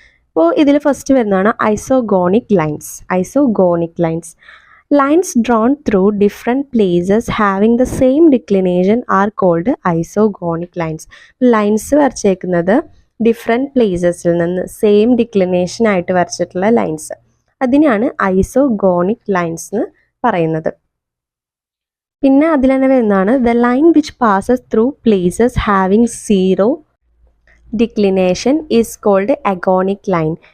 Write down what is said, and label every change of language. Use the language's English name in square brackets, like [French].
[Malayalam] അപ്പോൾ ഇതിൽ ഫസ്റ്റ് വരുന്നതാണ് isogonic lines. [English] Lines drawn through different places having the same declination are called isogonic lines. [Malayalam] Lines വരച്ചേക്കുന്നത് different പ്ലേസസിൽ നിന്ന് same declination ആയിട്ട് വരച്ചിട്ടുള്ള lines അതിനാണ് isogonic lines എന്ന് പറയുന്നത്. പിന്നെ അതിൽ തന്നെ വരുന്നതാണ് [English] The line which passes through places having zero declination is called agonic line.